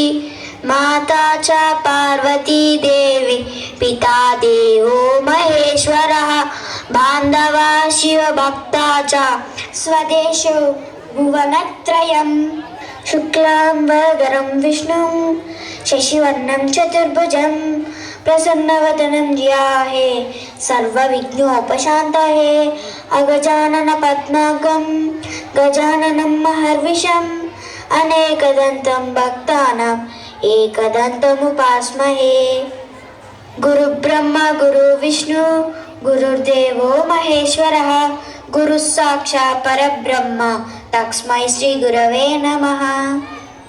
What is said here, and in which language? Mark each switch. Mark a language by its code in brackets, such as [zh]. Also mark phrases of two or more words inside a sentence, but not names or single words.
[sa] మాతా చ పార్వతీ దేవి పితా దేవో మహేశ్వరః బాంధవా శివభక్తా చ స్వదేశో భువనత్రయం. శుక్లాంబరధరం విష్ణుం శశివర్ణం చతుర్భుజం प्रसन्नवदनं ध्याये सर्वविघ्नोपशान्तये अगजानन पद्मार्गं गजाननं महर्विषम् अनेकदन्तं भक्तानाम् एकदन्तमुपास्महे। गुरुब्रह्मा गुरुविष्णु गुरुर्देवो महेश्वरः गुरुः साक्षात् परब्रह्म तस्मै श्री गुरवे नमः।